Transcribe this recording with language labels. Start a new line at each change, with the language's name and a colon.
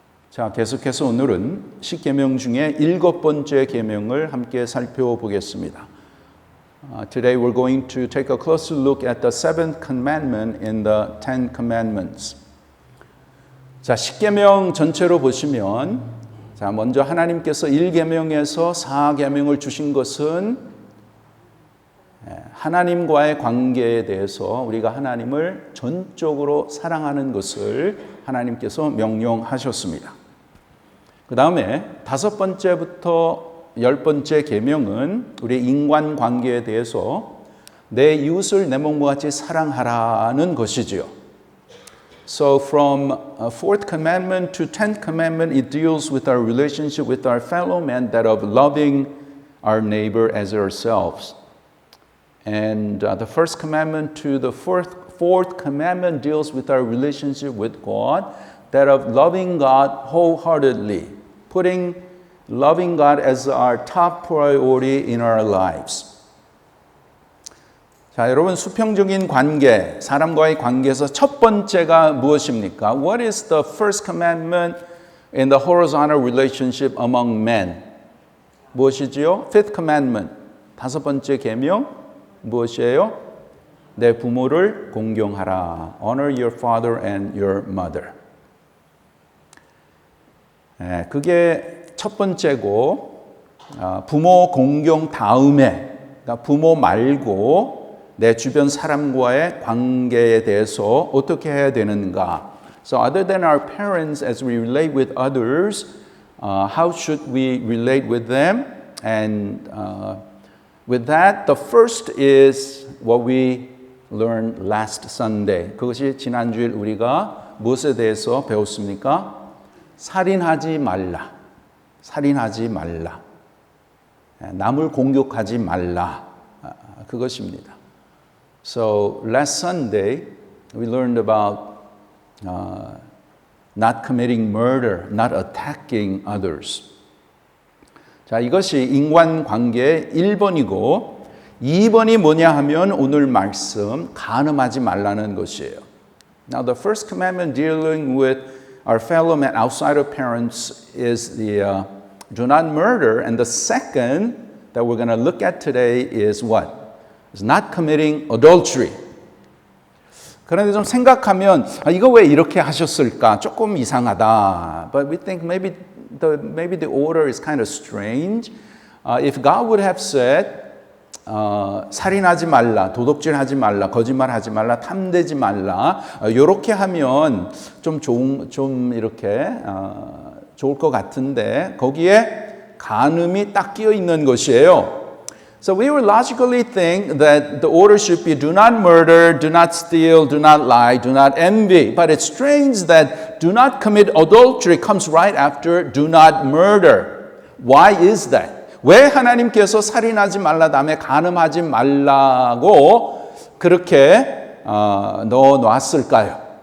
Korean: 자, 계속해서 오늘은 10계명 중에 7번째 계명을 함께 살펴보겠습니다.
English: Today we're going to take a closer look at the seventh commandment in the Ten Commandments.
Korean: 자, 10계명 전체로 보시면 자, 먼저 하나님께서 1계명에서 4계명을 주신 것은 하나님과의 관계에 대해서 우리가 하나님을 전적으로 사랑하는 것을 하나님께서 명령하셨습니다. 그 다음에 5번째부터 10번째 계명은 우리 인간관계에 대해서 내 이웃을 내 몸과 같이 사랑하라는 것이지요.
English: So from 4th commandment to 10th commandment, it deals with our relationship with our fellow man, that of loving our neighbor as ourselves. And the first commandment to the fourth commandment deals with our relationship with God, that of loving God wholeheartedly, putting loving God as our top priority in our lives.
Korean: 자, 여러분, 수평적인 관계, 사람과의 관계에서 첫 번째가 무엇입니까?
English: What is the first commandment in the horizontal relationship among men?
Korean: 무엇이지요?
English: Fifth commandment,
Korean: 5번째 계명. 무엇이에요? 내 부모를 공경하라.
English: Honor your father and your mother.
Korean: 그게 첫 번째고, 부모 공경 다음에, 그러니까 부모 말고 내 주변 사람과의 관계에 대해서 어떻게 해야 되는가?
English: So other than our parents, as we relate with others, how should we relate with them? And with that, the first is what we learned last Sunday.
Korean: 그것이 지난주일 우리가 무엇에 대해서 배웠습니까? 살인하지 말라. 살인하지 말라. 남을 공격하지 말라. 그것입니다.
English: So last Sunday, we learned about not committing murder, not attacking others.
Korean: 자, 이것이 인간관계의 1번이고 2번이 뭐냐 하면 오늘 말씀 간음하지 말라는 것이에요.
English: Now the first commandment dealing with our fellow man outside of parents is the do not murder, and the second that we're going to look at today is what? Is not committing adultery.
Korean: 그런데 좀 생각하면 이거 왜 이렇게 하셨을까? 조금 이상하다.
English: But we think maybe the order is kind of strange. If God would have said,
Korean: 살인하지 말라, 도둑질하지 말라, 거짓말하지 말라, 탐내지 말라, 이렇게 하면 좀 이렇게 좋을 것 같은데 거기에 간음이 딱 끼어 있는 것이에요.
English: So we would logically think that the order should be do not murder, do not steal, do not lie, do not envy. But it's strange that do not commit adultery comes right after do not murder. Why is that?
Korean: 왜 하나님께서 살인하지 말라 다음에 간음하지 말라고 그렇게 넣어놨을까요?